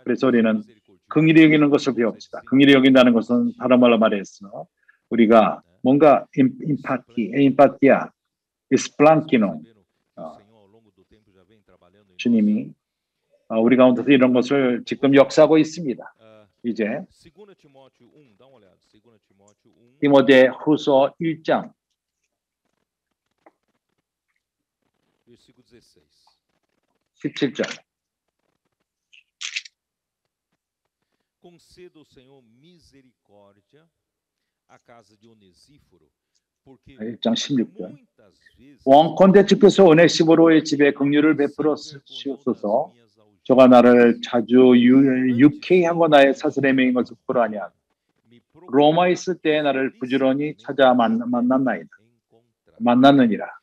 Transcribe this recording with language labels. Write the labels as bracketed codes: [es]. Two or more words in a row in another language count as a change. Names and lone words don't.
[ko] 그래서 우리는 긍휼히 여기는 것을 배웁시다. 긍휼히 여긴다는 것은 다른 말로 말해서 우리가 뭔가 임파티아, 스플랑키노 주님이 우리 가운데서 이런 것을 지금 역사하고 있습니다. 이제 디모데후서 1장 17절. [pt] Conceda o Senhor misericórdia à casa de Onesíforo, porque [ko] 1장 16절. 원컨대 주께서 오네시보로의 집에 긍휼을 베풀어 주옵소서. 저가 나를 자주 유쾌히 하고 나의 사슬에 매인 것을 보러 아니하고 로마에 있을 때에 나를 부지런히 찾아 만났느니라.